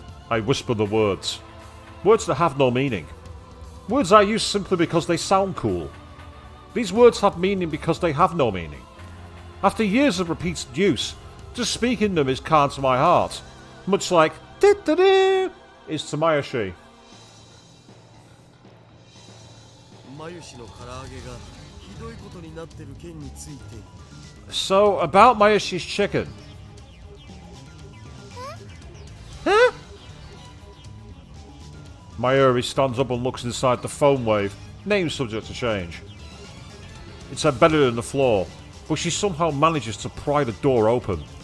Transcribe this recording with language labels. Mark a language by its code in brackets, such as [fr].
[en] I whisper the words. Words that have no meaning. Words I use simply because they sound cool. These words have meaning because they have no meaning. After years of repeated use, just speaking them is kind to my heart. Much like "da-da-da" is to Mayoshi. [ja] マユシの唐揚げがひどいことになってる件について。 [en] So, about Mayoshi's chicken. Huh? Mayuri stands up and looks inside the Phonewave. Name subject to change. It's embedded in the floor, but she somehow manages to pry the door open.